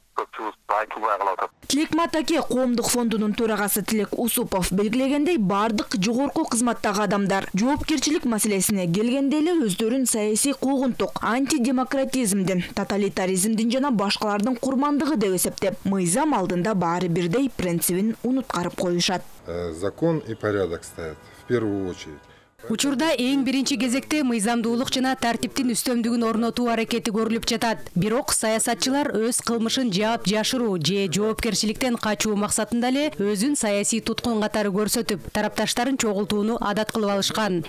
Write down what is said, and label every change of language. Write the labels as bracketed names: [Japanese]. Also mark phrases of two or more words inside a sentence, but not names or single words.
[Kyrgyz] Тилек Матаке коомдук фондунун төрагасы Тилек Усупов белгилегендей, бардык жогорку кызматтагы адамдар жоопкерчилик маселесине келгенде эле өздөрүн саясий куугунтук, антидемократизмдин, тоталитаризмдин жана башкалардын курмандыгы деп эсептеп, мыйзам алдында баары бирдей принцибин унуткарып коюшат. [Russian] Закон и порядок стоят в первую очередь. [Kyrgyz] Учурда эң биринчи кезекте мыйзамдуулук жана тартиптин үстөмдүгүн орнотуу аракети көрүлүп жатат. Бирок саясатчылар өз кылмышын жаап жашыруу же жоопкерчиликтен качуу максатында эле өзүн саясий туткун катары көрсөтүп, тарапташтарын чогултууну адат кылып алышкан.